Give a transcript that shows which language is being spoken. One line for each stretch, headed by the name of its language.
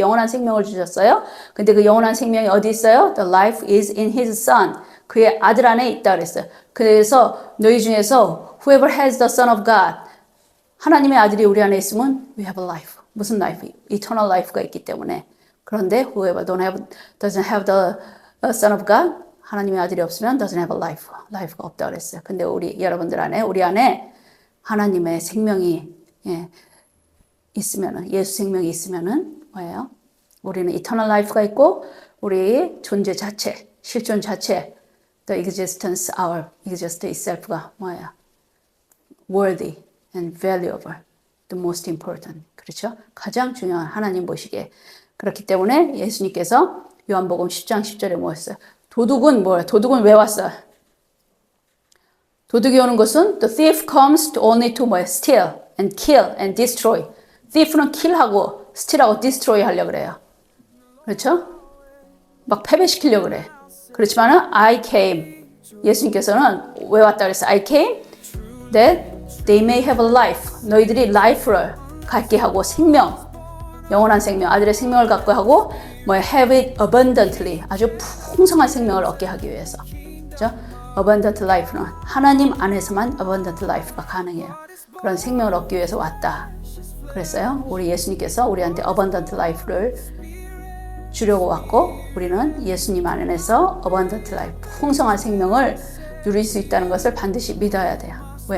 Korean: 영원한 생명을 주셨어요. 근데 그 영원한 생명이 어디 있어요?
English: The life is in his son.
Korean: 그의 아들 안에 있다 그랬어요. 그래서 너희 중에서
English: whoever has the son of God,
Korean: 하나님의 아들이 우리 안에 있으면
English: we have a life.
Korean: 무슨 life?
English: Eternal life
Korean: 가 있기 때문에. 그런데
English: whoever doesn't have the son of God,
Korean: 하나님의 아들이 없으면
English: doesn't have a life.
Korean: life가 없다 그랬어요. 근데 여러분들 안에, 우리 안에 하나님의 생명이 있으면은, 예수 생명이 있으면은 뭐예요? 우리는 eternal life가 있고 우리의 존재 자체, 실존 자체,
English: the existence, our existence itself
Korean: 가 뭐예요?
English: worthy and valuable, the most important.
Korean: 그렇죠? 가장 중요한 하나님 보시기에. 그렇기 때문에 예수님께서 요한복음 10장 10절에 뭐였어요? 도둑은 뭐예요? 도둑은 왜 왔어요? 도둑이 오는 것은
English: the thief comes only to
Korean: 뭐예요?
English: steal and kill and destroy.
Korean: thief는 kill하고 steal하고 destroy 하려고 그래요. 그렇죠? 막 패배시키려고 그래. 그렇지만은
English: I came.
Korean: 예수님께서는 왜 왔다 그랬어요?
English: I came that they may have a life.
Korean: 너희들이 life를 갖게 하고 생명, 영원한 생명, 아들의 생명을 갖고 하고
English: have it abundantly.
Korean: 아주 풍성한 생명을 얻게 하기 위해서. 그렇죠? abundant life는 하나님 안에서만 abundant life가 가능해요. 그런 생명을 얻기 위해서 왔다. 그랬어요. 우리 예수님께서 우리한테 abundant life를 주려고 왔고 우리는 예수님 안에서 abundant life, 풍성한 생명을 누릴 수 있다는 것을 반드시 믿어야 돼요. 왜?